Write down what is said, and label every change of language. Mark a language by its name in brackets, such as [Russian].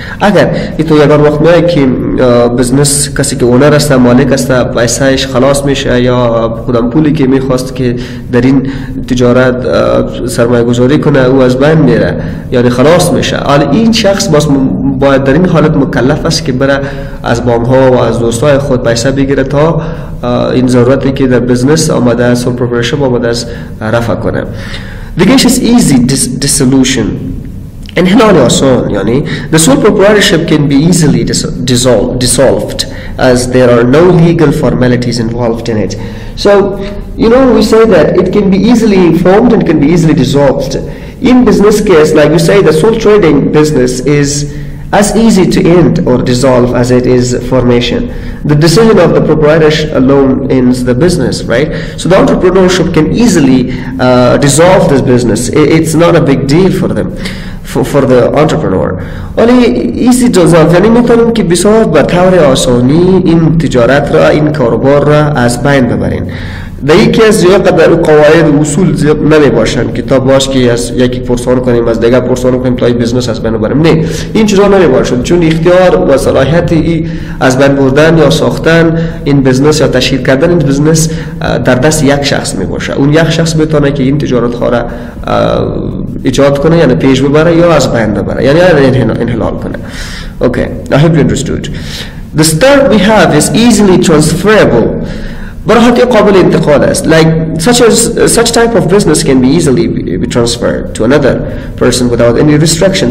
[Persian] اگر تو یگان وقت میای که بزنس کسی که اونر است مالک است پیسهش خلاص میشه یا کدام پولی که میخواست که در این تجارت سرمایه گذاری کنه او از بین میره یعنی خلاص میشه، حالا این شخص باید در این حالت مکلف است که بره از بانک ها و از دوستای خود پیسه بگیره تا این ضرورتی که در بزنس آمده است سول پروپرایتورشپ آمده است رفع کنه. [English] دیگه is easy dissolution. [Persian] انحلال آسان یعنی [English] the sole proprietorship can be easily dissolved as there are no legal formalities involved in it. So we say that it can be easily formed and can be easily dissolved. In business case, like we say, the sole trading business is as easy to end or dissolve as it is formation. The decision of the proprietor alone ends the business, right? So the entrepreneurship can easily dissolve this business. It's not a big deal for them, for the entrepreneur. Only easy dissolve [Persian] یعنی میتونیم که بسیار به طور آسانی این تجارت را این کاروبار را از بین ببرین. در یکی از جای قدر قواعد و اصول زیاد نمی باشن که تا باش که از یکی پرسان کنیم از دیگر پرسان کنیم تا این بزنس از بین ببریم. نه، این چیزا نمی باشن، چون اختیار و صلاحیت از بین بردن یا ساختن این بزنس یا تشکیل کردن این بزنس در دست یک شخص می باشه. اون یک شخص میتونه که این تجارت ها را ایجاد کنه یعنی پیش ببره یا از بین ببره یعنی انحلال کنه. [English] Okay, I hope you understood. The start we have is easily transferable. [Persian] براحتی قابل انتقال است. [English] Like such type of business can be easily be transferred to another person without any restriction.